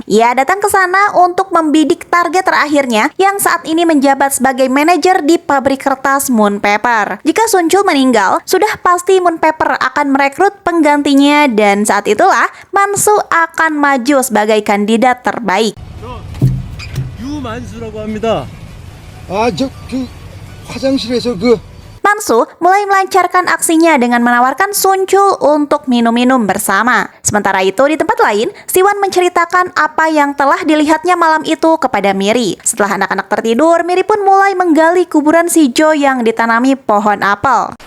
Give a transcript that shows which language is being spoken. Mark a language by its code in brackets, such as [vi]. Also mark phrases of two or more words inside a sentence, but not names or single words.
[id] Ia datang ke sana untuk membidik target terakhirnya yang saat ini menjabat sebagai manajer di pabrik kertas Moon Paper. Jika Sunchul meninggal, sudah pasti Moon Paper akan merekrut penggantinya dan saat itulah Mansu akan maju sebagai kandidat terbaik. [ko] 유만수라고 합니다. 화장실에서 [id] Mansu mulai melancarkan aksinya dengan menawarkan Sunchul untuk minum-minum bersama. Sementara itu di tempat lain, Siwan menceritakan apa yang telah dilihatnya malam itu kepada Miri. Setelah anak-anak tertidur, Miri pun mulai menggali kuburan Shijo yang ditanami pohon apel.